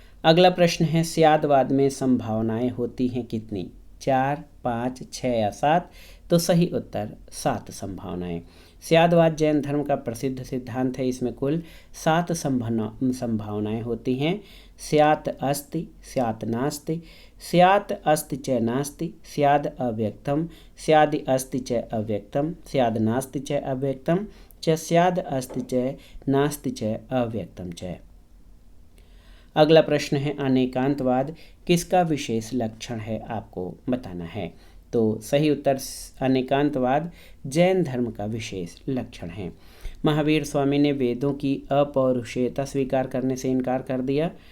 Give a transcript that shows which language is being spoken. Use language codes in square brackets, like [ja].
[hi] अगला प्रश्न है, स्यादवाद में संभावनाएं होती हैं कितनी? 4, 5, 6 या 7? तो सही उत्तर 7 संभावनाएं। स्यादवाद जैन धर्म का प्रसिद्ध सिद्धांत है। इसमें कुल 7 संभावनाएं होती हैं। [sa] स्यात् अस्ति, स्यात् नास्ति, स्यात् अस्ति च नास्ति, स्याद् अव्यक्तम, स्यादि अस्ति च अव्यक्तम, स्याद् नास्ति च अव्यक्तम च, स्याद् अस्ति च नास्ति च अव्यक्तम च। [hi] अगला प्रश्न है, अनेकांतवाद किसका विशेष लक्षण है? आपको बताना है। तो सही उत्तर अनेकांतवाद जैन धर्म का विशेष लक्षण है। महावीर स्वामी ने वेदों की अपौरुषेयता स्वीकार करने से इनकार कर दिया।